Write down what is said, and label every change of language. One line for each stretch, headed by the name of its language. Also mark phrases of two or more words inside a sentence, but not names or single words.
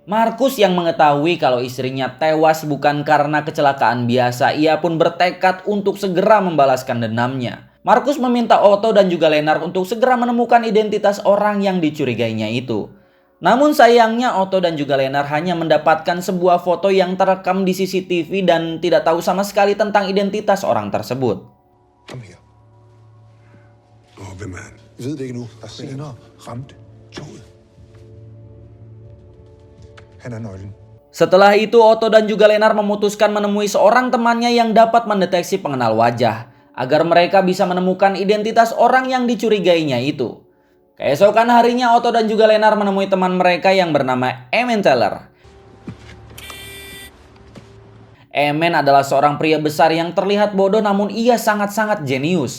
Indonesian: Markus yang mengetahui kalau istrinya tewas bukan karena kecelakaan biasa, ia pun bertekad untuk segera membalaskan dendamnya. Markus meminta Otto dan juga Lennart untuk segera menemukan identitas orang yang dicurigainya itu. Namun sayangnya Otto dan juga Lennart hanya mendapatkan sebuah foto yang terekam di CCTV dan tidak tahu sama sekali tentang identitas orang tersebut.
Danish: Kom her. Hvem er han? Vi ved det ikke nu. Senere ramte toget. Han er nøglen.
Indonesian: Setelah itu Otto dan juga Lennart memutuskan menemui seorang temannya yang dapat mendeteksi pengenal wajah agar mereka bisa menemukan identitas orang yang dicurigainya itu. Keesokan harinya Otto dan juga Lennart menemui teman mereka yang bernama Emmen Teller. Emmen adalah seorang pria besar yang terlihat bodoh namun ia sangat-sangat jenius.